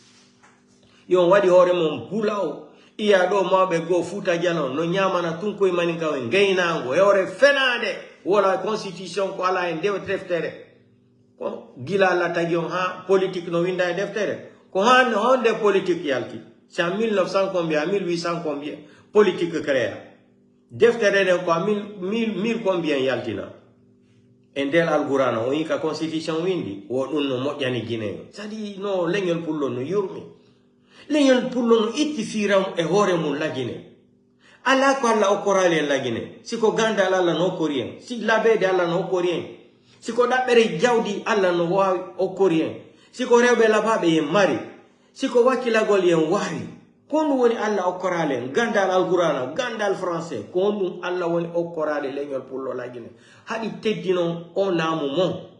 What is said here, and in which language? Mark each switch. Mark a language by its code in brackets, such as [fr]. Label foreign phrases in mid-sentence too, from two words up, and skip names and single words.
[ff] yon wadi hore mon bulao iya do maɓe go Fuuta Jalon no ñamana tun koye maninka en gaynango e hore fenade wala constitution ko ala en deftere ko gila Allah tagi on ha politique no winda e deftere ko honde politique yalti [fr] c'est en 1900 combien 1800 combien politique créa [ff] deftere de ko 1000 combien yaltina en del algurana o yika constitution windi wo ɗum no moƴƴani Guinée c'est-à-dire no leñol pullo no yurmi leñol pullo no itti firam e hoore mum lagine ala ko Allah okkorali en lagine siko gandal Allah no okkori en si labede Allah no okkori en siko ɗaɓɓere jawdi Allah no wawi okkori en siko rewɓe labaɓe yen mari siko wakkilagol yen wawi ko ɗum woni Allah okkorali en gandal alqurana gandal français ko ɗum Allah woni okkorali leñol pullo lagine haɗi teddino o laamu mon